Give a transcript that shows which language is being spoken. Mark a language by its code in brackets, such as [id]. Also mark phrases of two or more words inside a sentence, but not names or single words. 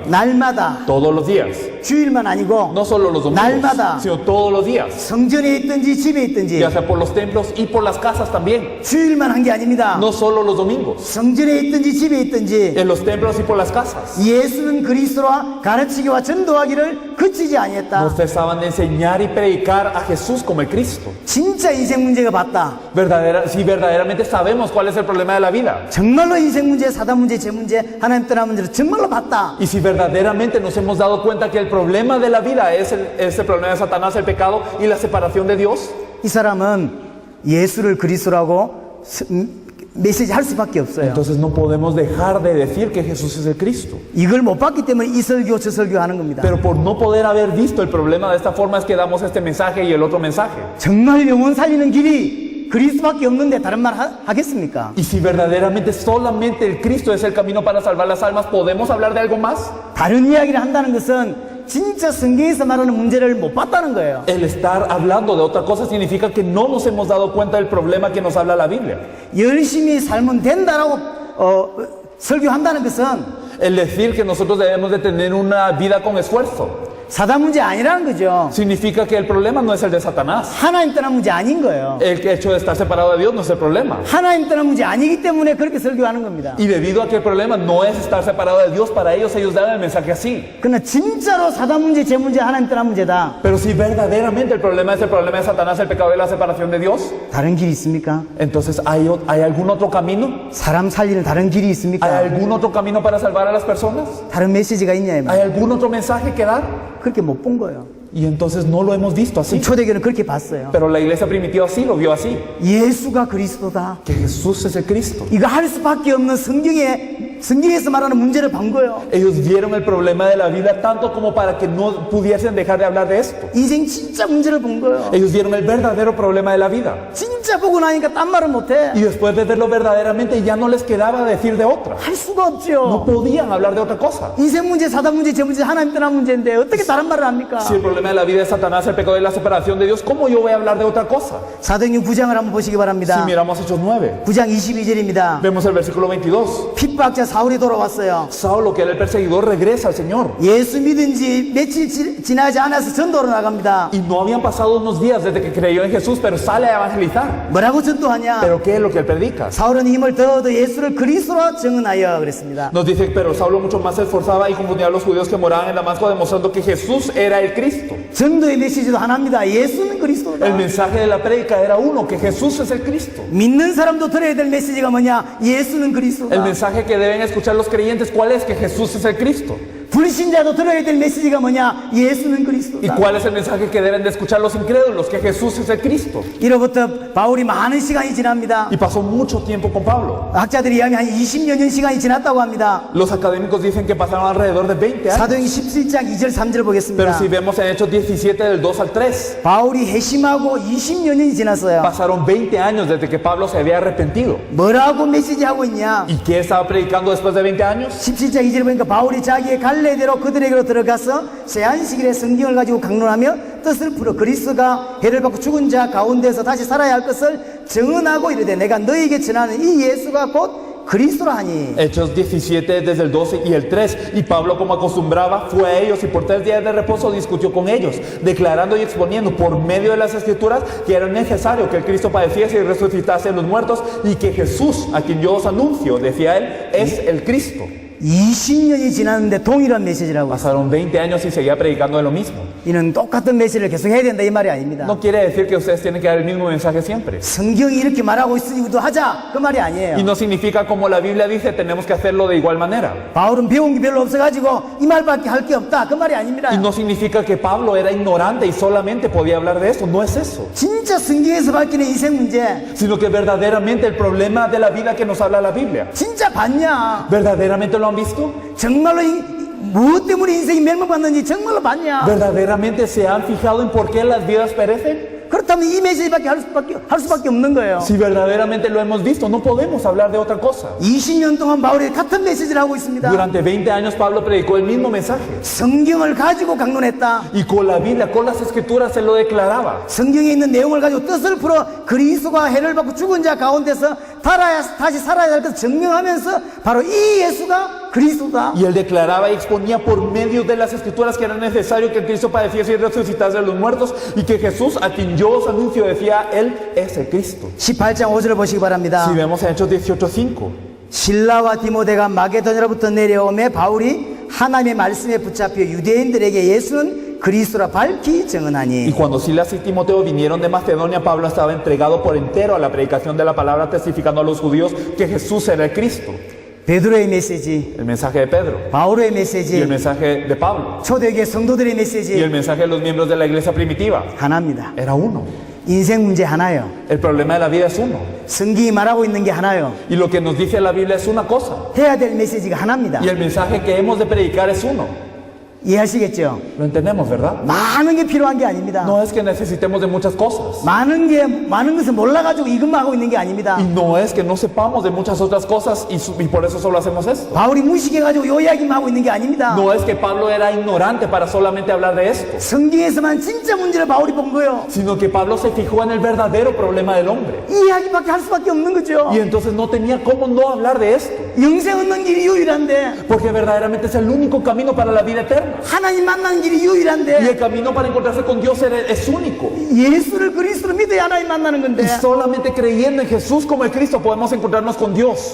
[ko] 날마다, [es] Todos los días. [ko] 주일만 아니고 [es] No solo los domingos, [ko] 날마다. [es] sino todos los días. [ko] 성전에 있든지 집에 있든지 [es] Ya sea por los templos y por las casas también. [ko] 주일만 한 게 아닙니다. [es] No solo los domingos. [ko] 성전에 있든지 집에 있든지 [es] En los templos y por las casas. [ko] 예수는 그리스도와 가르치기와 전도하기를 그치지 [es] No [ko] 아니했다. [es] cesaban de enseñar y predicar a Jesús como el Cristo. [ko] 진짜 인생 문제가 봤다. [es] Si verdaderamente sabemos cuál es el problema de la vida. [ko] 정말로 인생 문제, 사단 문제, 제 문제, 하나님 떠난 문제를 정말로 봤다. [es] Y si verdaderamente nos hemos dado cuenta que el problema de la vida es el problema de Satanás, el pecado y la separación de Dios, [ko] 이 사람은 예수를 그리스도라고 메시지 할 수밖에 없어요. [es] entonces no podemos dejar de decir que Jesús es el Cristo. [ko] 이걸 못 봤기 때문에 이 설교 저 설교 하는 겁니다. [es] Pero por no poder haber visto el problema de esta forma es que damos este mensaje y el otro mensaje. [ko] 정말 영혼 살리는 길이 그리스도밖에 없는데 다른 말 하겠습니까? [es] Y si verdaderamente solamente el Cristo es el camino para salvar las almas, ¿podemos hablar de algo más? [ko] 다른 이야기를 한다는 것은 진짜 성경에서 말하는 문제를 못 봤다는 거예요. [es] El estar hablando de otra cosa significa que no nos hemos dado cuenta del problema que nos habla la Biblia. [ko] 열심히 살면 된다라고 설교한다는 것은 [es] El decir que nosotros debemos de tener una vida con esfuerzo [ko] 사단 문제 아니라는 거죠. [es] significa que el problema no es el de Satanás. [ko] 하나님 떠난 문제 아닌 거예요. [es] El hecho de estar separado de Dios no es el problema. [ko] 하나님 떠난 문제 아니기 때문에 그렇게 설교하는 겁니다. [es] Y debido a que el problema no es estar separado de Dios, para ellos dan el mensaje así. [ko] 그러나 진짜로 사단 문제, 제 문제, 하나님 떠난 문제다. [es] Pero si verdaderamente el problema es el problema de Satanás, el pecado y la separación de Dios, [ko] 다른 길이 있습니까? [es] entonces ¿hay algún otro camino? [ko] 사람 살리는 다른 길이 [es] ¿Hay [ko] 있습니까? [es] algún otro camino para salvar a las personas? [ko] 다른 메시지가 있냐 이 [es] ¿Hay [ko] 말. [es] algún otro mensaje que dar? [ko] 그렇게 못 본 거예요. [es] Y entonces no lo hemos visto así. [ko] 초대교회는 그렇게 봤어요. [es] Pero la iglesia primitiva sí lo vio así. [ko] 예수가 그리스도다. [es] Que Jesús es el Cristo. [ko] 이거 할 수밖에 없는 성경에서 말하는 문제를 본 거예요. [es] Ellos vieron el problema de la vida tanto como para que no pudiesen dejar de hablar de esto. [ko] 인생 진짜 문제를 본 거예요. [es] Ellos vieron el verdadero problema de la vida. [ko] 진짜 보고 나니까 딴 말은 못해. [es] Y después de verlo verdaderamente ya no les quedaba decir de otra. [ko] 할 수가 [es] No [ko] 없죠. [es] podían hablar de otra cosa. [ko] 인생 문제, 사단 문제, 제 문제, 하나님 떠난 문제인데 어떻게 다른 말을 합니까? [es] Si el problema de la vida es Satanás, el pecado y la separación de Dios, ¿cómo yo voy a hablar de otra cosa? [ko] 사도행전 9장을 한번 보시기 [es] Si [ko] 바랍니다. [es] miramos Hechos 9, [ko] 9장 22절입니다. [es] vemos el versículo 22. [ko] 핍박자 사울이 돌아왔어요. [es] Saulo, que era el perseguidor, regresa al Señor. [ko] 예수 믿은 지 며칠 지나지 않아서 전도로 나갑니다. [es] Y no habían pasado unos días desde que creyó en Jesús, pero sale a evangelizar. [ko] 뭐라고 전도하냐? [es] ¿Pero qué es lo que él predica? [ko] 사울은 힘을 더 예수를 그리스도로 증언하여 그랬습니다. [es] Nos dice, pero Saulo mucho más se esforzaba y confundía a los judíos que moraban en Damasco, demostrando que Jesús era el Cristo. [ko] 전도의 메시지도 하나입니다. 예수는 그리스도다. [es] El mensaje de la prédica era uno, que Jesús es el Cristo. [ko] 믿는 사람도 들어야 될 메시지가 뭐냐? 예수는 [es] El [ko] 그리스도다. [es] mensaje que deben escuchar los creyentes, ¿cuál es? Que Jesús es el Cristo. [ko] 불신자도 들어야 될 메시지가 뭐냐? 예수는 [es] ¿Y [ko] 그리스도다. [es] cuál es el mensaje que deben de escuchar los incrédulos? Que Jesús es el Cristo. [ko] 이로부터 바울이 많은 시간이 지납니다. [es] Y pasó mucho tiempo con Pablo. [ko] 학자들이 이야기하면 한 20여 년 시간이 지났다고 합니다. [es] Los académicos dicen que pasaron alrededor de 20 años. [ko] 사도행전 17장 2절 3절 [es] Pero [ko] 보겠습니다. [es] si vemos en Hechos 17 del 2 al 3, [ko] 바울이 회심하고 20여 년이 지났어요. [es] pasaron 20 años desde que Pablo se había arrepentido. [ko] 뭐라고 메시지하고 있냐? [es] ¿Y qué estaba predicando después de 20 años? [ko] 17장 2절 보니까 바울이 자기의 갈래대로 그들에게로 들어가서 제한시길에 성경을 가지고 강론하며 뜻을 풀어 그리스도가 해를 받고 죽은 자 가운데서 다시 살아야 할 것을 증언하고 이르되 내가 너희에게 전하는 이 예수가 곧 그리스도라 하니. [es] Hechos 17 desde el 12 y el 3. Y Pablo, como acostumbraba, fue a ellos y por 3 días de reposo discutió con ellos, declarando y exponiendo por medio de las escrituras que era necesario que el Cristo padeciese y resucitase a los muertos, y que Jesús, a quien yo os anuncio, decía él, es el Cristo. [ko] 20년이 지났는데 동일한 메시지라고. [es] Pasaron 20 años y seguía predicando de lo mismo. [ko] 이는 똑같은 메시지를 계속 해야 된다 이 말이 아닙니다. [es] No quiere decir que ustedes tienen que dar el mismo mensaje siempre. [ko] 성경이 이렇게 말하고 있으니 우리도 하자 그 말이 아니에요. [es] Y no significa como la Biblia dice, tenemos que hacerlo de igual manera. [ko] 바울은 배운 게 별로 없어가지고 이 말밖에 할 게 없다 그 말이 아닙니다. [es] Y no significa que Pablo era ignorante y solamente podía hablar de eso. No es eso. [ko] 진짜 성경에서 밝히는 인생 문제 [es] Sino que verdaderamente el problema de la vida que nos habla la Biblia. [ko] 진짜 봤냐? [es] ¿Verdaderamente lo han visto? [ko] 정말로 무엇 때문에 인생이 멸망받는지 정말로 봤냐? [es] ¿Verdaderamente se han fijado en por qué las vidas perecen? [ko] 그렇다면 이 메시지밖에 할 수밖에 없는 거예요. [es] Si verdaderamente lo hemos visto, no podemos hablar de otra cosa. [ko] 20년 동안 바울이 같은 메시지를 하고 있습니다. [es] Durante 20 años Pablo predicó el mismo mensaje. [ko] 성경을 가지고 강론했다. [es] Y con la Biblia, con las escrituras, se lo declaraba. [ko] 성경에 있는 내용을 가지고 뜻을 풀어 그리스도가 해를 받고 죽은 자 가운데서 다시 살아야 할 것을 증명하면서 바로 이 예수가 그리스도다. [es] Y él declaraba y exponía por medio de las escrituras que era necesario que Cristo padeciese y resucitase de los muertos, y que Jesús, a quien yo os anuncio, decía, él es el Cristo. [ko] 18장 5절을 보시기 바랍니다. [es] Si vemos en Hechos 18:5. [ko] 실라와 디모데가 마게도냐로부터 내려오매 바울이 하나님의 말씀에 붙잡혀 유대인들에게 예수는 그리스도라 밝히 [es] Y [ko] 증언하니. [es] cuando Silas y Timoteo vinieron de Macedonia, Pablo estaba entregado por entero a la predicación de la palabra, testificando a los judíos que Jesús era el Cristo. [ko] 베드로의 메시지, [es] El mensaje de Pedro [ko] 바울의 [es] y el [ko] 메시지, [es] mensaje de Pablo [ko] 초대교회 성도들의 [es] y el [ko] 메시지 [es] mensaje de los miembros de la iglesia primitiva [ko] 하나입니다. [es] era uno. [ko] 인생 문제 하나요. [es] El problema de la vida es uno. [ko] 성경이 말하고 있는 게 하나요. [es] Y lo que nos dice la Biblia es una cosa. [ko] 해야 될 메시지가 하나입니다. [es] Y el mensaje que hemos de predicar es uno. [ko] 이해하시겠죠? [es] Lo entendemos, ¿verdad? [ko] 많은 게 필요한 게 아닙니다. [es] No es que necesitemos de muchas cosas. [ko] 많은 것을 몰라가지고 이것만 하고 있는 게 아닙니다. [es] Y no es que no sepamos de muchas otras cosas y por eso solo hacemos esto. [ko] 바울이 무식해가지고 요 이야기만 하고 있는 게 아닙니다. [es] No es que Pablo era ignorante para solamente hablar de esto, [ko] 성경에서만 진짜 문제를 바울이 본 거예요. [es] sino que Pablo se fijó en el verdadero problema del hombre. [ko] 이 이야기밖에 할 수밖에 없는 거죠. [es] Y entonces no tenía cómo no hablar de esto, [ko] 영생 얻는 길이 유일한데, [es] porque verdaderamente es el único camino para la vida eterna. [ko] 하나님 만나는 길이 [es] Y [ko] 유일한데, [es] el camino para encontrarse con Dios es único. [ko] 예수를 그리스도로 믿어야 하나님 만나는 건데. [es] Y solamente creyendo en Jesús como el Cristo podemos encontrarnos con Dios.